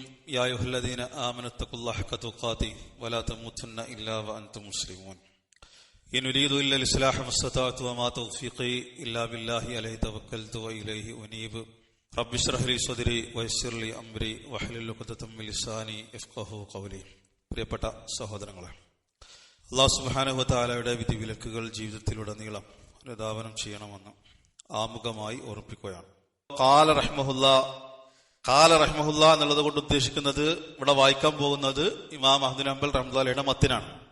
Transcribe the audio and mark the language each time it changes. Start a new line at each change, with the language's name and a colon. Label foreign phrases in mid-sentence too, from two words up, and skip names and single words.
Arabic: يا أيها الذين آمنوا اتقوا الله حق تقاته ولا تموتن إلا وأنتم مسلمون. إن أريد إلا الإصلاح ما استطعت وما توفيقي إلا بالله عليه توكلت وإليه أنيب. رب اشرح لي صدري ويسر لي أمري واحلل عقدة من لساني يفقهوا قولي.
Malayalam: പ്രിയപ്പെട്ട സഹോദരങ്ങളെ,
Arabic: الله سبحانه وتعالى
Malayalam: വിധിവിലക്കുകൾ ജീവിതത്തിലുടനീളം അനുധാവനം ചെയ്യണമെന്ന് ആമുഖമായി ഓർമ്മിപ്പിക്കുകയാണ്.
Arabic: قال رحمه الله
Malayalam: എന്നുള്ളത് കൊണ്ട് ഉദ്ദേശിക്കുന്നത്, ഇവിടെ വായിക്കാൻ പോകുന്നത് ഇമാം അഹ്മദ് ബിൻ ഹംബൽ റഹ്മത്തുള്ളാഹിയുടെ മത്തിനാണ്.